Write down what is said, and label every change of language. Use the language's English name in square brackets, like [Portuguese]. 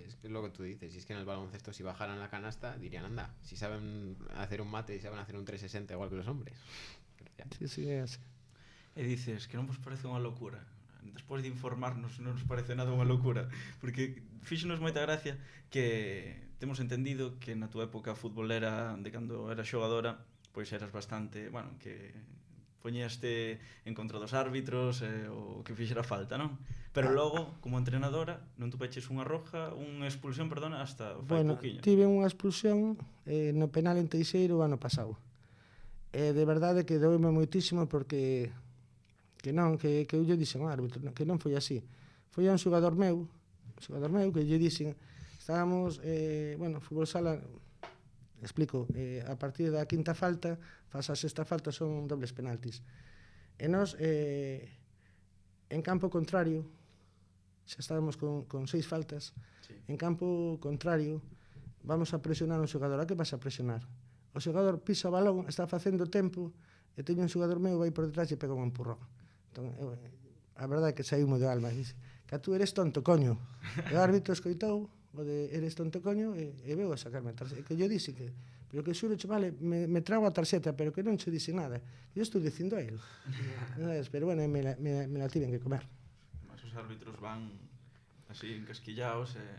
[Spanish] Sí, es que es lo que tú dices. Si es que en el baloncesto, si bajaran la canasta, dirían, anda, si saben hacer un mate y saben hacer un 360 igual que los hombres. Pero ya. [Galician] Sí, é así. E dices que non vos parece unha locura. Despois de informarnos non nos parece nada unha locura, porque fíxonos moita gracia que temos entendido que na túa época futbolera, de cando eras xogadora, pois eras bastante, bueno, que poñíaste en contra dos árbitros, o que fixera falta, non? Pero logo, como entrenadora, non tupeches unha expulsión, perdona, hasta fai pouquiño. Tive unha expulsión no penal en Teixeiro o ano pasado. De verdade que doume moitísimo porque que eu lle dixen ao árbitro, que non foi así. Foi a un xogador meu que lle dixen, estábamos, fútbol sala, explico, a partir da quinta falta, faz a sexta falta son dobles penaltis. E nós, en campo contrario, xa estábamos con 6 faltas, sí. En campo contrario, vamos a presionar un xogador. A que vas a presionar? O xogador pisa o balón, está facendo tempo, e teño un xogador meu, vai por detrás e pega un empurrón. Entón, a verdade é que saímos do alma. [Spanish] Dice, que tú eres tonto, coño. [Galician] E o árbitro escoitou o de [Spanish] eres tonto, coño, [Galician] e veo a sacarme a tarxeta. Que yo dixi que, pero que xuro, vale, me trago a tarxeta, pero que non che dixen nada. Eu estou dicindo a él. Pero bueno, me la tiven que comer. Mas os árbitros van así encasquillados.